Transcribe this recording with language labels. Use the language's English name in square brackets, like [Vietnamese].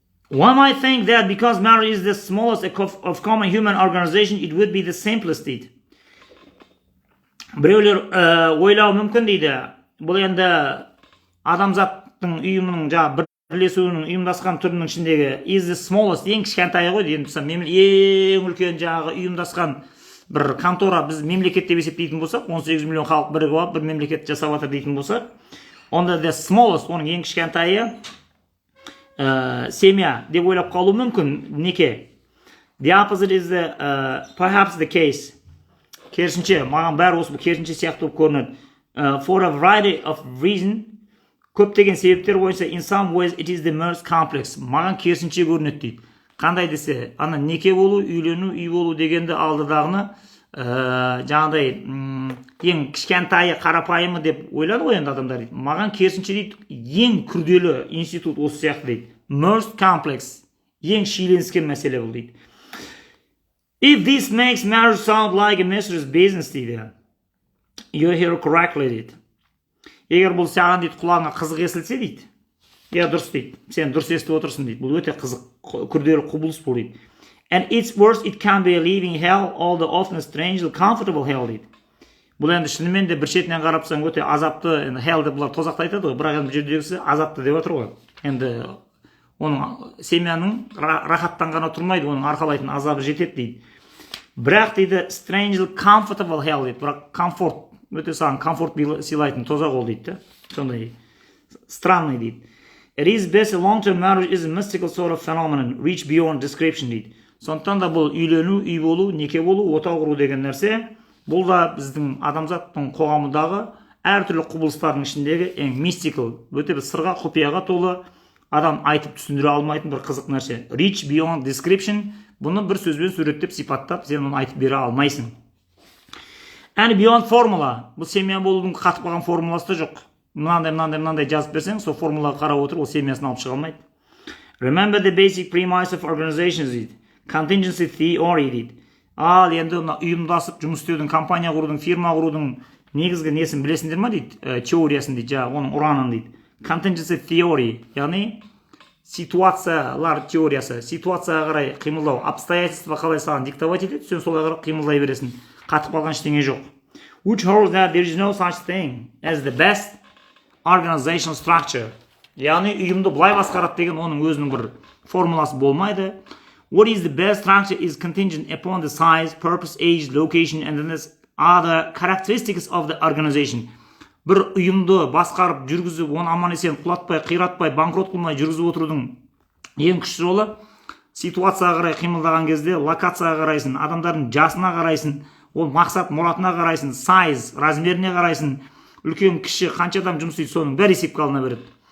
[English] One might think that because marriage is the smallest of common human organization, it would be the simplest [Kazakh] дейді. Біреулер ойлауы мүмкін дейді. Бұл енді адамзаттың ұйымының бірлесуінің ұйымдасқан түрінің ішіндегі [English] is the smallest, [Kazakh] ең кішкентайы ғой дейді. Ең үлкен ұйымдасқан бір контора біз мемлекет деп есептейтін болсақ, 18 миллион халық бірігіп алып бір мемлекет жасап жатыр дейтін болсақ, онда [English] the smallest, [Kazakh] оның ең кішкентайы семья деп ойлап қалу мүмкін неке. [English] The opposite is perhaps the case. [Kazakh] Керісінше, маған бәрі осы керісінше сияқты болып көрінеді. [English] For a variety of reason, [Kazakh] көптеген себептер бойынша, [English] in some ways it is the most complex. [Kazakh] Маған керісінше көрінеді дейді. Қандай десе, ана неке болу, үйлену, үй болу дегенді алдыдағыны жаңағыдай ең кішкентайы қарапайымы деп ойлады ғой енді адамдар дейді. Маған керісінше дейді, ең күрделі институт осы сияқты дейді. [English] Most complex, [Kazakh] ең шиеленіскен мәселе бұл дейді. [English] If this makes marriage sound like a mistress business [Kazakh] дейді, [English] you hear correctly дейді. [Kazakh] Егер бұл саған дейді құлағыңа қызық естілсе дейді, я дұрыс дейді, сен дұрыс естіп отырсың дейді. Бұл өте қызық, күрделі құбылыс бұл дейді. [English] And it's worse, it can be a living hell, all the often strangely comfortable hell [Kazakh] дейді. Бұл енді шынымен де бір шетінен қарапсаң өте азапты, енді hell деп бұлар тозақты айтады ғой, бірақ енді бұл жердегісі азапты деп отыр ғой. Енді оның семьяның рахаттан ғана тұрмайды, оның арқалайтын азабы жетеді дейді. Бірақ дейді [English] strangely comfortable hell [Kazakh] дейді, бірақ комфорт, өте саған комфорт сыйлайтын тозақ ол дейді. Сондай странный дейді. [English] It is best a long-term marriage is a mystical sort of phenomenon, reach beyond description [Kazakh] дейді. Сондықтан да бұл үйлену, үй болу, неке болу, отау құру деген нәрсе, бұл да біздің адамзаттың қоғамындағы әртүрлі құбылыстардың ішіндегі ең mystical, өте бір сырға, құпияға толы, адам айтып түсіндіре алмайтын бір қызық нәрсе. [English] Reach beyond description, [Kazakh] бұны бір сөзбен суреттеп, сипаттап, сен оны айтып бере алмайсың. [English] And beyond formula, [Kazakh] бұл семья болудың қатып қалған формуласы да жоқ. мынандай жазып берсең, сол формулаға қарап отырып ол семьясын алып шыға алмайды. [English] Remember the basic premise of organizations [Kazakh] дейді. [English] Contingency theory дейді. [Kazakh] Ал енді ұйымдасып жұмыс істеудің, компания құрудың, фирма құрудың негізгі несін білесіңдер ма дейді, теориясын дейді, жаңағы оның ұранын дейді. Contingency theory, яғни ситуациялар теориясы, ситуацияға қарай қимылдау, обстоятельства қалай саған диктовать етеді, сен солай қарай қимылдай бересің. Қатып қалған ештеңе жоқ. [English] Which holds that there is no such thing as the best organizational structure. [Kazakh] Яғни ұйымды былай басқарады деген оның өзінің бір формуласы болмайды. [English] What is the best structure is contingent upon the size, purpose, age, location, and then other characteristics of the organization. [Kazakh] Бір ұйымды басқарып, жүргізіп, оны аман-есен құлатпай, қиратпай, банкрот қылмай жүргізіп отырудың ең күшті жолы ситуацияға қарай қимылдаған кезде локацияға қарайсың, адамдардың жасына қарайсың, ол мақсат мұратына қарайсың, size, размеріне қарайсың, үлкен кіші қанша адам жұмыс істейді, соның бәрі есепке алына береді.